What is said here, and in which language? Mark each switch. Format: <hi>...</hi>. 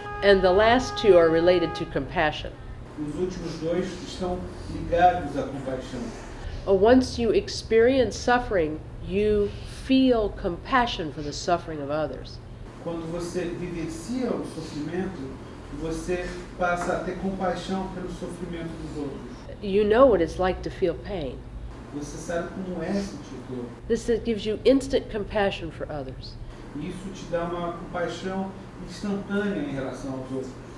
<en>And the last two are related to compassion.</en> <pt>Os últimos dois estão ligados à compaixão.</pt> <en>Once you experience suffering, you feel compassion for the suffering of others.</en> <pt>Quando você vivencia o sofrimento, você passa a ter compaixão pelo sofrimento dos outros.</pt> <en>You know what it's like to feel pain.</en> <pt>Você sabe como é sentir dor.</pt> <en>This gives you instant compassion for others.</en> <pt>Isso te dá uma compaixão instantânea em relação aos outros.</pt>